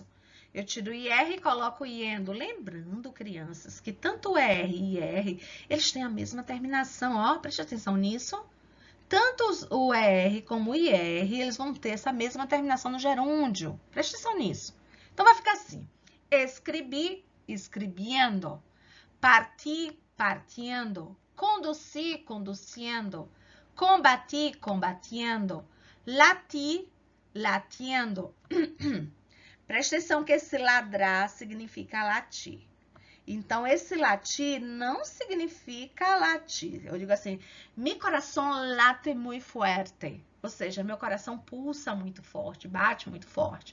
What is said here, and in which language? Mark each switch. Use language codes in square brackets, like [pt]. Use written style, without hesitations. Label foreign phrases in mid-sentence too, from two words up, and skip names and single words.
[pt] Eu tiro o IR e coloco o iendo. Lembrando, crianças, que tanto o R e IR, eles têm a mesma terminação, ó, preste atenção nisso. Tanto o ER como o IR, eles vão ter essa mesma terminação no gerúndio. Preste atenção nisso. Então, vai ficar assim. Escrevi, [es] escreviendo. Parti, partiendo. Conduci, conduciendo. Combati, combatiendo. Lati, latiendo. [pt] Presta atenção que esse ladrar significa latir. Então, esse latir não significa latir. Eu digo assim, mi coração late muito fuerte. Ou seja, meu coração pulsa muito forte, bate muito forte.